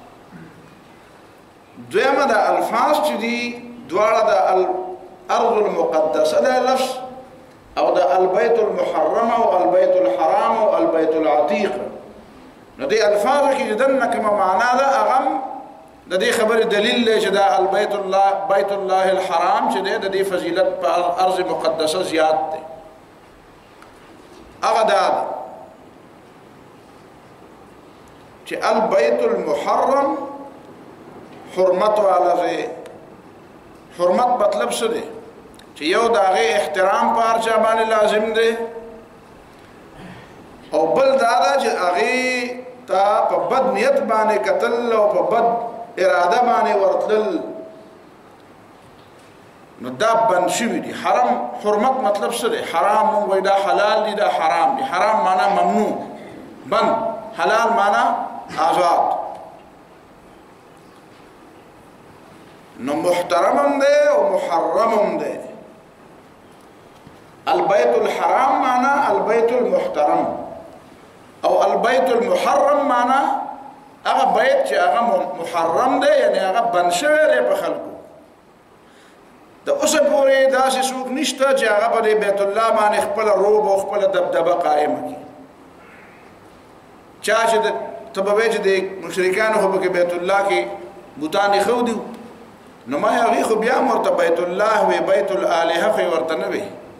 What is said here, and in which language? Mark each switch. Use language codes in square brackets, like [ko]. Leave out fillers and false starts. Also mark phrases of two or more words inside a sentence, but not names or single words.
[ps] دویمه دا الفاظ چې دي دواړه د الارض المقدسه دا لفظ، او د البیت المحرم او البیت الحرام او البیت العتیق، نو دې الفاظو کې دنه کومه معنا ده هغه د د دې خبره دلیل دی چې دا بیت الله الحرام چې د دې فضیلت په ارض مقدسه زیات دی هغه دا چې البيت المحرم حرمت والا دی حرمت مطلب څه دی چې یو داغه احترام په هر چا باندې لازم دی او بل دا چې هغه تا په بد نیت باندې قتل او په بد اراده باندې ورتل نو دا بند شوی دی حرام حرمت مطلب څه دی حرام وای دا حلال دی دا حرام دی حرام معنا ممنوع بند حلال معنا آزاد نو محترم دی او محرم دی البيت الحرام معنا البيت المحترم او البيت المحرم معنا هغه بیت چې هغه محرم دی یعنی هغه بند شوی دی په خلکو د اوسه پورې داسې څوک نشته چې هغه په بیت الله باندې خپل روب او خپل دبدبه قائم کړي چا چې تبوي چې د مشرکانو په بیت الله کې بوتان خو دي نو ما هغه خو بیا مرته بیت الله وی بیت الالهه خو ورته نه وي